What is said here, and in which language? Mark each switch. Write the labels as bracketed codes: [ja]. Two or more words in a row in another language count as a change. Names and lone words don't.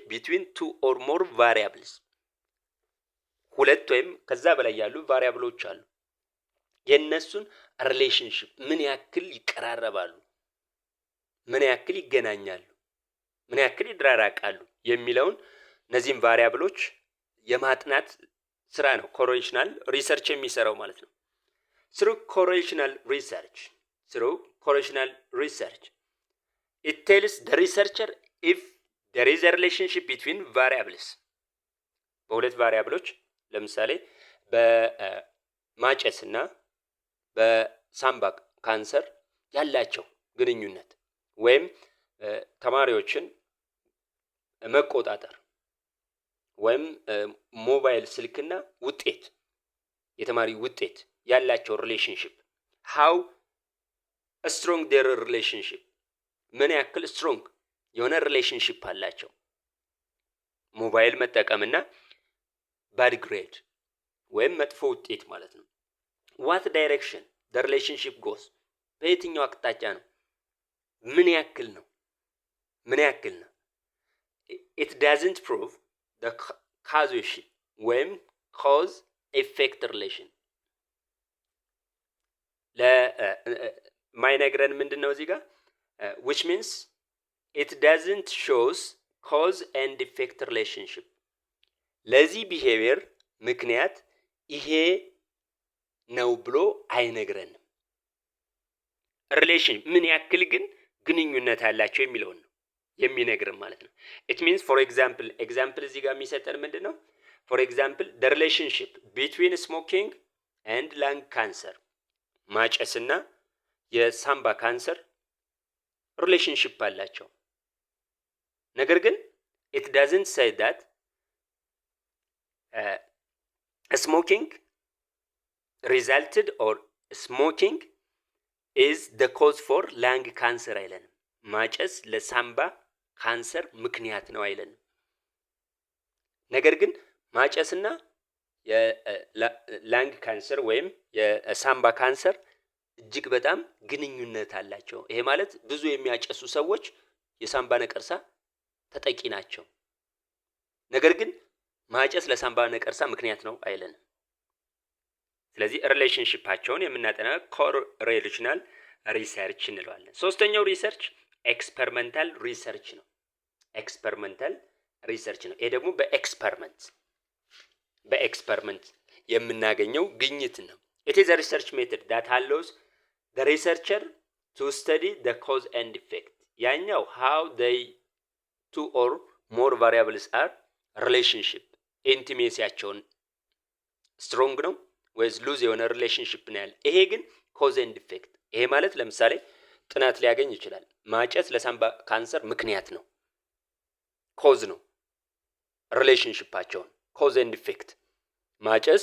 [en] between two or more variables። [am] ሁለት ወይም ከዛ በላይ ያሉ ቫሪያብሎች አሉ። የነሱን ሪሌሽንሺፕ ምን ያክል ይቀራረባሉ፣ ምን ያክል ይገናኛሉ፣ ምን ያክል ይድራራቃሉ የሚለውን እነዚህም ቫሪያብሎች የማጥናት ስራ ነው [en] correlational research [am] የሚሰራው ማለት ነው። [en] through correlational research it tells the researcher if there is a relationship between variables [am] በሁለት ቫሪያብሎች ለምሳሌ በማጨስና በሳምባ ካንሰር ያላቸው ግንኙነት ወይም ተማሪዎችን መቆጣጠር ወይም ሞባይል ስልክና ውጤት የተማሪ ውጤት ያላቸው ሪሌሽንሺፕ [en] how strong their relationship [am] ምን ያክል [en] ስትሮንግ የሆነ [am] ሪሌሽንሺፕ አላቸው። ሞባይል መጠቀምና [en] bad grade [am] ወይም መጥፎ ውጤት ማለት ነው። [en] what direction the relationship goes [am] በየትኛው አቅጣጫ ነው፣ ምን ያክል ነው። [en] it doesn't prove the causation [am] ወይም [en] cause effect relation [am] ለማይነግረን ምንድነው እዚህ ጋር [en] which means it doesn't shows cause and effect relationship [am] ለዚህ ቢሄቪየር ምክንያት ይሄ ነው ብሎ አይነግረንም። ሪሌሽን ምን ያክል ግን ግንኙነት አላቸው የሚለውን ነው የሚነግረን ማለት ነው። [en] it means for example [am] እዚህ ጋር የሚሰጠን ምንድነው [en] for example the relationship between smoking and lung cancer [am] ማጨስና የሳምባ ካንሰር ሪሌሽንሺፕ አላቸው። ነገር ግን [en] it doesn't say that smoking resulted or smoking is the cause for lung cancer [am] አይለንም። ማጨስ ለሳምባ ካንሰር ምክንያት ነው አይለንም። ነገር ግን ማጨስና የላንግ ካንሰር ወይም የሳምባ ካንሰር እጅግ በጣም ግንኙነት አላቸው። ይሄ ማለት ብዙ የሚያጨሱ ሰዎች የሳምባ ነቀርሳ ተጠቂ ናቸው። ነገር ግን ማጨስ ለሳምባ ነቀርሳ ምክንያት ነው አይለንም። ስለዚህ ሪሌሽንሺፓቸውን የምናጠና [en] correlational research [am] እንለዋለን። ሶስተኛው ሪሰርች [en] experimental research [am] ነው። [en] experimental research [am] ነው። ይሄ ደግሞ በኤክስፐሪመንት የምናገኘው ግኝት ነው። [en] it is a research method that allows the researcher to study the cause and effect [am] ያኛው [en] how they two or more variables are relationship [am] ኢንቲሜሲያቸውን ስትሮንግ ነው ወይስ ሉዝ የሆነ ሪሌሽንሺፕ ነው ያለ። ይሄ ግን [en] cause and effect [am] ይሄ ማለት ለምሳሌ ጥናት ሊያገኝ ይችላል። ማጨስ ለሳምባ ካንሰር ምክንያት ነው፣ ኮዝ ነው። ሪሌሽንሺፓቸውን [en] cause and effect [am] ማጨስ